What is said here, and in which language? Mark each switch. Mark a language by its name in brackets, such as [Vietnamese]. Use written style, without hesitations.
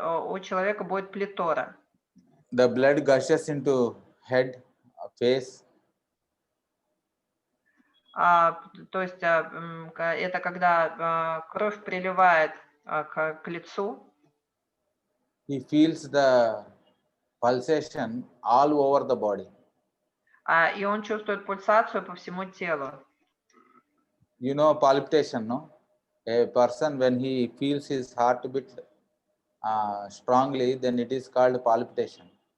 [Russian] У человека будет плетора. [English] The blood gushes into head, face. [Russian] То есть это когда кровь приливает к лицу. [English] He feels the pulsation all over the body. [Russian] И он чувствует пульсацию по всему телу. [English] You know palpitation, no? A person when he feels his heartbeat strongly, then it is called palpitation.